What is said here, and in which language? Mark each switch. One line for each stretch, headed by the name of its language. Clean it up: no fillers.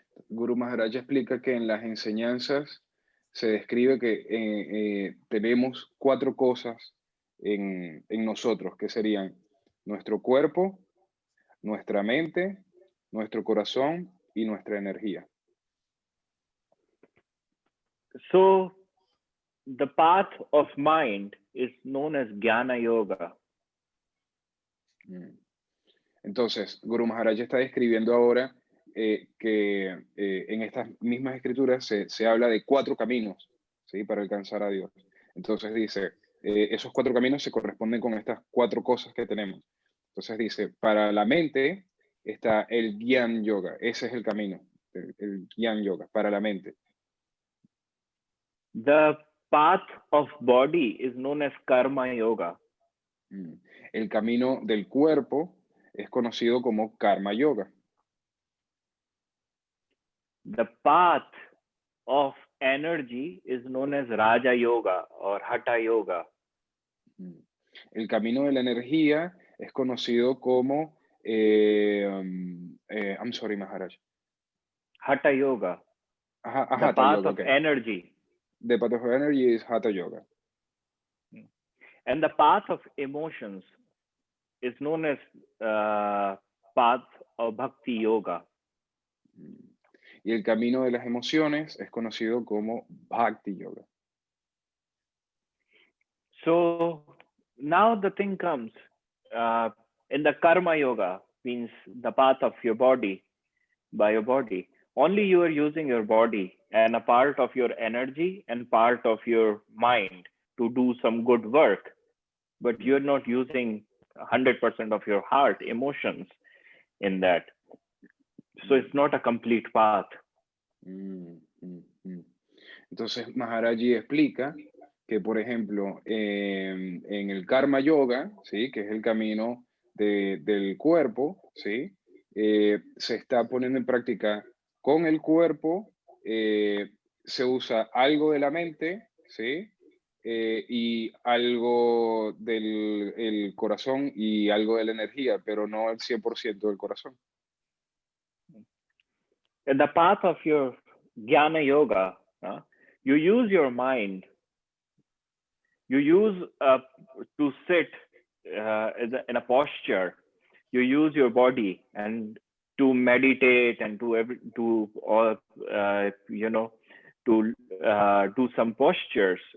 Spanish: Guru Maharaj explica que en las enseñanzas se describe que tenemos 4 cosas en nosotros, que serían nuestro cuerpo, nuestra mente, nuestro corazón y nuestra energía.
English: So the path of mind is known as Jnana Yoga.
Spanish: Entonces, Guru Maharaj está describiendo ahora que en estas mismas escrituras se habla de 4 caminos, ¿sí? Para alcanzar a Dios. Entonces dice, esos 4 caminos se corresponden con estas 4 cosas que tenemos. Entonces dice, para la mente está el Gyan Yoga, ese es el camino, el Gyan Yoga, para la mente.
English: The path of body is known as Karma Yoga.
Spanish: El camino del cuerpo es conocido como Karma Yoga.
English: The path of energy is known as Raja Yoga or Hatha Yoga.
Spanish: El camino de la energía es conocido como,
English: I'm sorry, Maharaj. Hatha Yoga. The Hatha path yoga, of energy. The path of energy is Hatha Yoga. And the path of emotions is known as path of Bhakti Yoga.
Spanish: Y el camino de las emociones es conocido como Bhakti Yoga.
English: So now the thing comes, in the Karma Yoga, means the path of your body, by your body. Only you are using your body and a part of your energy and part of your mind to do some good work, but you're not using 100% of your heart, emotions in that. So it's not a complete path.
Spanish: Entonces Maharaji explica que, por ejemplo, en el Karma Yoga, ¿sí? Que es el camino del cuerpo, ¿sí? Se está poniendo en práctica con el cuerpo, se usa algo de la mente, ¿sí? Y algo del corazón y algo de la energía, pero no el 100% del corazón.
English: In the path of your Jnana Yoga, you use your mind. You use to sit in a posture. You use your body and to meditate and to do some postures.